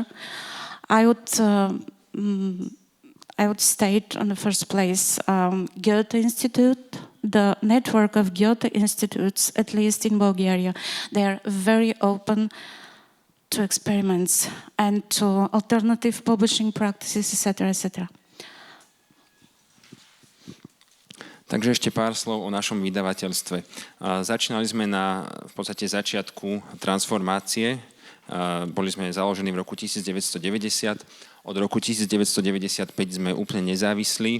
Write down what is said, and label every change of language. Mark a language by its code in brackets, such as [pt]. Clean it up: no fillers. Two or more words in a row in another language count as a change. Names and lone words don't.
[en] I would state on the first place Goethe Institute, the network of Goethe Institutes, at least in Bulgaria. They are very open to experiments and to alternative publishing practices, etc., etc. [sk] Takže ešte pár slov o našom vydavateľstve. Začínali sme na v podstate začiatku transformácie. Boli sme založení v roku 1990. Od roku 1995 sme úplne nezávislí.